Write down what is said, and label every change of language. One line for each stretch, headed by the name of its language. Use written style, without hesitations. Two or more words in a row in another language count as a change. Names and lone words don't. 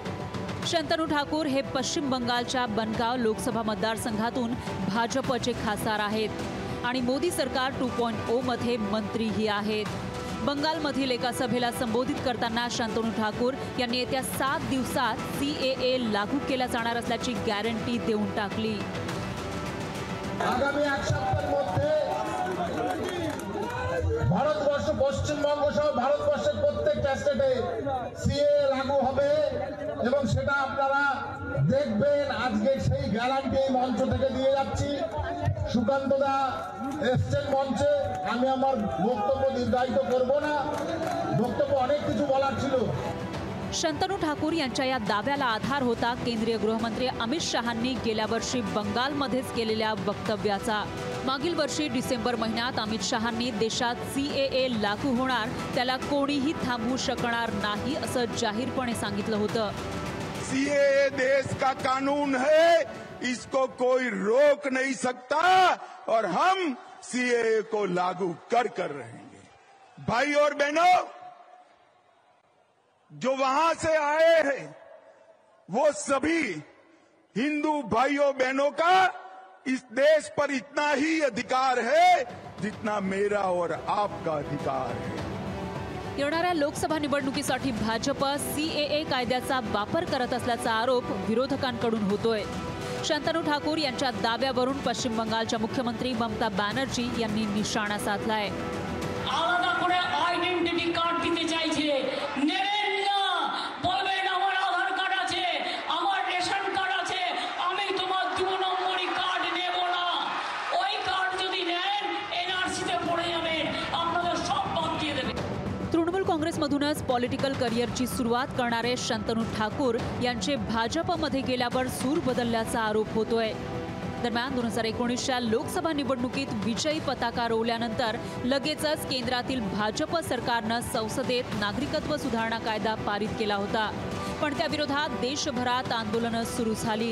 Marathi: शंतनू ठाकूर हे पश्चिम बंगालच्या बनगाव लोकसभा मतदारसंघातून भाजपचे खासदार आहेत आणि मोदी सरकार 2.0 मध्ये मंत्रीही आहेत। बंगालमधील एका सभेला संबोधित करताना शंतनू ठाकूर यांनी येत्या 7 दिवसात सीएए लागू केला जाणार असल्याची गॅरंटी देऊन टाकली।
Bangla: আগামী 1 সপ্তাহের মধ্যে ভারতবর্ষ পশ্চিমবঙ্গ সহ ভারতবর্ষের প্রত্যেকটা স্টেটে সিএএ লাগু হবে এবং সেটা আপনারা দেখবেন। আজকে সেই গ্যারান্টি এই মঞ্চ থেকে দিয়ে যাচ্ছি। সুকান্তদা এসছেন মঞ্চে, আমি আমার বক্তব্য দীর্ঘায়িত করব না, বক্তব্য অনেক কিছু বলার ছিল।
Marathi: शंतनू ठाकूर यांच्या या दाव्याला आधार होता केंद्रीय गृहमंत्री अमित शहांनी गेल्या वर्षी बंगालमध्येच केलेल्या वक्तव्याचा। मागील वर्षी डिसेंबर महिन्यात अमित शहांनी देशात सीएए लागू होणार त्याला कोणीही थांबवू शकणार नाही असं जाहीरपणे सांगितलं होतं।
Hindi: सीएए देश का कानून है, इसको कोई रोक नहीं सकता और हम सीएए को लागू कर रहेंगे। भाई और बहनों, जो वहां से आए हैं वो सभी हिंदू भाइयों बहनों का इस देश पर इतना ही अधिकार है जितना मेरा और आपका अधिकार है।
Marathi: येणाऱ्या लोकसभा निवडणुकीसाठी भाजप सीएए कायद्याचा वापर करत असल्याचा आरोप विरोधकांकडून होतोय। शंतनू ठाकूर यांच्या दाव्यावरून पश्चिम बंगालच्या मुख्यमंत्री ममता बॅनर्जी यांनी निशाणा साधलाय।
Bangla: আলাদা করে
English: identity card
Bangla: দিতে চাইছে, नेবেন না, বলবেন আমার আধার কার্ড আছে, আমার
English: ration card
Bangla: আছে, আমি তোমার 2 নম্বরি কার্ড নেব না। ওই কার্ড যদি নেন এনআরসি তে পড়ে যাবেন, আপনাদের সব বাদ দিয়ে দেবে।
Marathi: तृणमूल काँग्रेसमधूनच
English: political careerची
Marathi: सुरुवात करणारे शंतनू ठाकूर यांचे भाजपमध्ये गेल्यावर सूर बदलल्याचा आरोप होतोय। दरम्यान 2019च्या लोकसभा निवडणुकीत विजयी पताका रोवल्यानंतर लगेचच केंद्रातील भाजप सरकारनं संसदेत नागरिकत्व सुधारणा कायदा पारित केला होता, पण त्या विरोधात देशभरात आंदोलनं सुरू झाली।